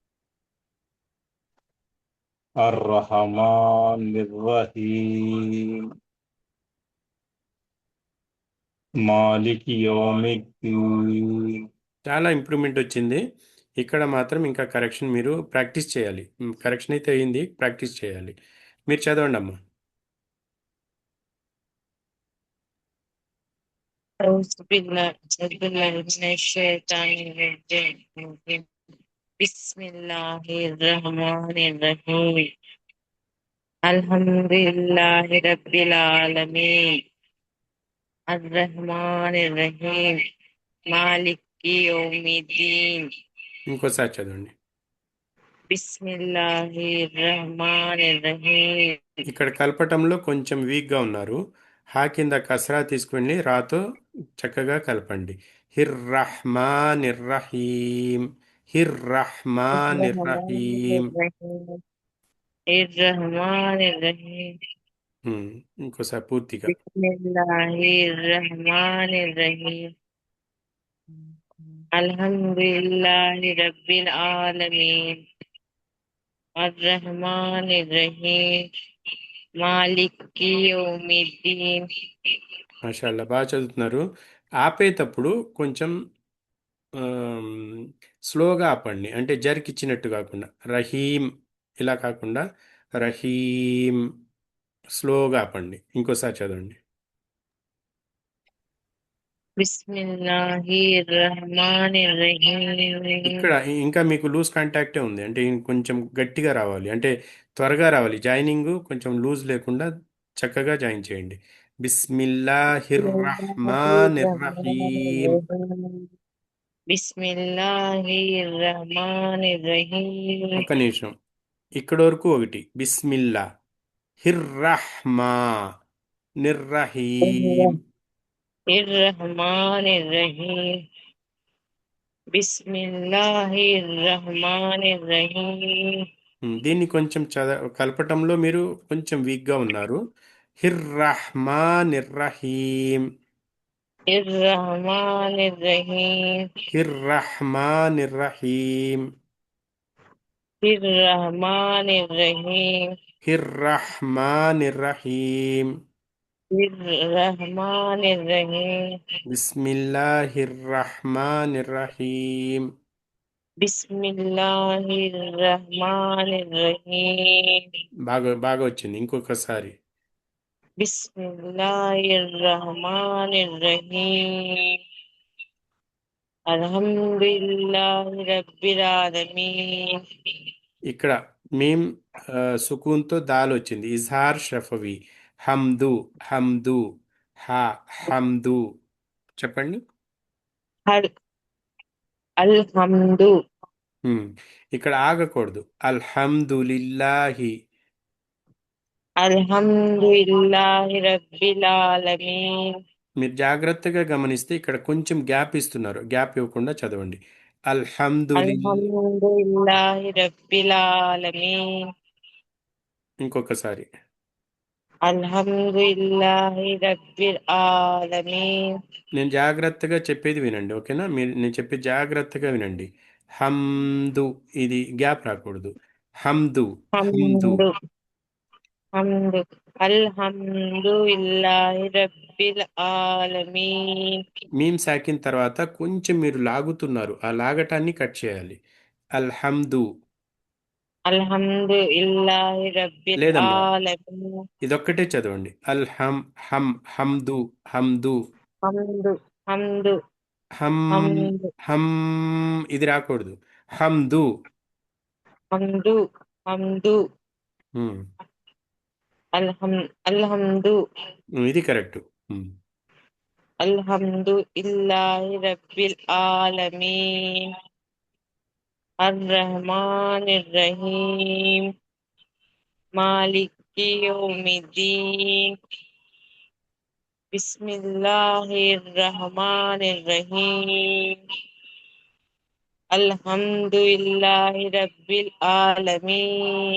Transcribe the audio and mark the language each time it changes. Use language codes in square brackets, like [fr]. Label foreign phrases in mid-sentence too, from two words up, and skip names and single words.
[ar] الرحمن الرحيم. مالك يوم الدين. [te] చాలా ఇంప్రూవ్మెంట్ వచ్చింది. ఇక్కడ మాత్రం ఇంకా కరెక్షన్ మీరు ప్రాక్టీస్ చేయాలి. కరెక్షన్ అయితే అయింది, ప్రాక్టీస్ చేయాలి. మీరు చదవండి అమ్మా. [ar] أعوذ بالله من الشيطان الرجيم. بسم الله الرحمن الرحيم. الحمد لله رب العالمين الرحمن الرحيم مالك يوم الدين. [te] ఇంకోసారి చదవండి. [ar] بسم الله الرحمن الرحيم. [te] ఇక్కడ కలపటంలో కొంచెం వీక్గా ఉన్నారు. హా కింద కసరా తీసుకువెళ్ళి రాతో చక్కగా కలపండి. [ar] ه الرحمن الرحيم. ه الرحمن الرحمن رحيم. الرحيم الرحمن الرحيم. [te] ఉమ్, ఇంకోసారి పూర్తిగా. [ar] بسم الله الرحمن الرحيم الحمد لله رب العالمين الرحمن الرحيم مالك يوم الدين [te] మాషాల్లా బాగా చదువుతున్నారు. ఆపేటప్పుడు కొంచెం స్లోగా ఆపండి, అంటే జరికిచ్చినట్టు కాకుండా రహీం ఇలా కాకుండా రహీం స్లోగా ఆపండి. ఇంకోసారి చదవండి. [ar] بسم الله الرحمن [te] ఇక్కడ [ar] الرحيم [te] ఇంకా మీకు [en] loose contact [te] ఉంది, అంటే కొంచెం గట్టిగా రావాలి, అంటే త్వరగా రావాలి. జాయినింగ్ కొంచెం లూజ్ లేకుండా చక్కగా జాయిన్ చేయండి. [ar] بسم الله الرحمن الرحيم. بسم الله الرحمن الرحيم [te] ఒక్క నిమిషం, ఇక్కడ వరకు ఒకటి [ar] بسم الله الرحمن الرحيم. الرحمن الرحيم بسم الله الرحمن الرحيم [te] దీన్ని కొంచెం కలపటంలో మీరు కొంచెం వీక్గా ఉన్నారు. [ar] ه الرحمن الرحيم, الرحمن الرحيم ه الرحمن الرحيم, الرحمن الرحيم ه الرحمن الرحيم. الرحمن الرحيم بسم الله الرحمن الرحيم. بسم الله الرحمن الرحيم [te] బాగా బాగా వచ్చింది. ఇంకొకసారి [ar] بسم الله الرحمن الرحيم الحمد لله رب العالمين [te] ఇక్కడ మేం సుకూన్తో దాల్ వచ్చింది. [ar] إظهار شفوي. حمد حمد ها حمد. [te] చెప్పండి. [ar] هر الحمد హ్మ్. [te] ఇక్కడ ఆగకూడదు. [ar] الحمد لله. الحمد لله رب العالمين [te] మీరు జాగ్రత్తగా గమనిస్తే ఇక్కడ కొంచెం గ్యాప్ ఇస్తున్నారు. గ్యాప్ ఇవ్వకుండా చదవండి. అల్హమ్దులిల్. [ar] الحمد لله رب العالمين [te] ఇంకొకసారి. [ar] الحمد لله رب العالمين [te] నేను జాగ్రత్తగా చెప్పేది వినండి, ఓకేనా? నేను చెప్పేది జాగ్రత్తగా వినండి. హమ్దు, ఇది గ్యాప్ రాకూడదు. [ar] حمد حمد. حمد حمد الحمد لله رب العالمين ميم ساكن [te] తర్వాత కొంచెం మీరు లాగుతున్నారు, ఆ లాగటాన్ని కట్ చేయాలి. [ar] الحمد. الحمد لله رب [te] లేదమ్మా, [ar] العالمين [te] ఇదొక్కటే చదవండి. [ar] حمد حمد. حمد حمد حم حمد حم, [te] ఇది రాకూడదు. హమ్దు. [ar] حمد حمد ఉమ్, الحمد [te] ఇది కరెక్ట్. [ar] الحمد لله رب العالمين الرحمن الرحيم مالك يوم الدين بسم الله الرحمن الرحيم الحمد لله رب العالمين